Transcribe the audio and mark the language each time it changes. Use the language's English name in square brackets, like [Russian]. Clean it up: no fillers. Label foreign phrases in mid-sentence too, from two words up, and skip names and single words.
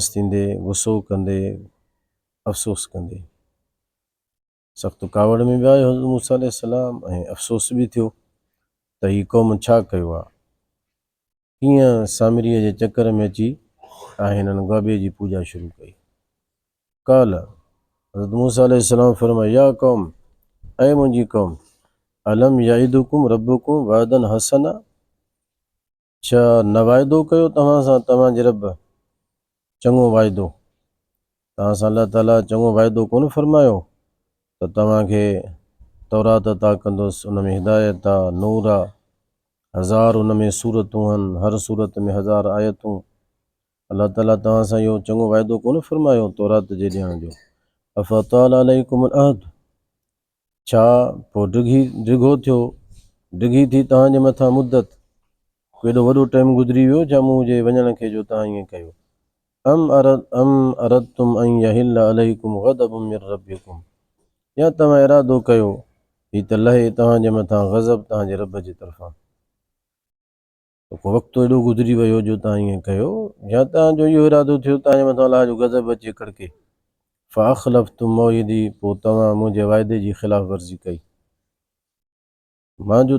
[Sindhi] थींदे गुस्सो कंदे अफ़सोस कंदे सख़्तु कावड़ में बि आयो हज़रत मूसा अलैहिस्सलाम ऐं अफ़सोस बि थियो त हीअ क़ौम छा कयो आहे कीअं सामिरीअ जे चकर में अची हिननि गाबे जी पूॼा शुरू कई काल हज़रत मूसा अलैहिस्सलाम फरमायो [Arabic] يا قوم [Sindhi] ऐं मुंहिंजी क़ौम [Arabic] ألم يعدكم ربكم وعدا حسنا [Sindhi] छा न वाइदो कयो तव्हां सां तव्हांजे रब चङो वाइदो तव्हां सां अल्लाह ताला चङो वाइदो कोन फरमायो त तव्हांखे तौरात अता कंदुसि उन में हिदायत आहे नूर आहे 1000 उन में सूरतूं आहिनि हर सूरत में 1000 आयतूं अल्लाह ताला तव्हां सां इहो चङो वाइदो कोन फरमायो तौरात जे ॾियण जो [Arabic] أفطال عليكم العهد [Sindhi] छा पोइ डिघी थी तव्हांजे मथां मुद्दत केॾो वॾो टाइम गुज़री वियो छा मुंहिंजे वञण खे जो तव्हां ईअं कयो [Arabic] أم أردتم أن يحل عليكم غضب من [Sindhi] रब्बिकुम या तव्हां इरादो कयो ही त लहे तव्हांजे मथां ग़ज़ब तव्हांजे रब जे तरफ़ां वक़्तु एॾो गुज़री वियो जो तव्हां ईअं कयो या तव्हांजो इहो इरादो थियो तव्हांजे मथां अलाह जो ग़ज़ब अचे कड़के [Arabic] فأخلفتم موعدي [Sindhi] पोइ तव्हां मुंहिंजे वाइदे जी ख़िलाफ़ वर्ज़ी कई मां जो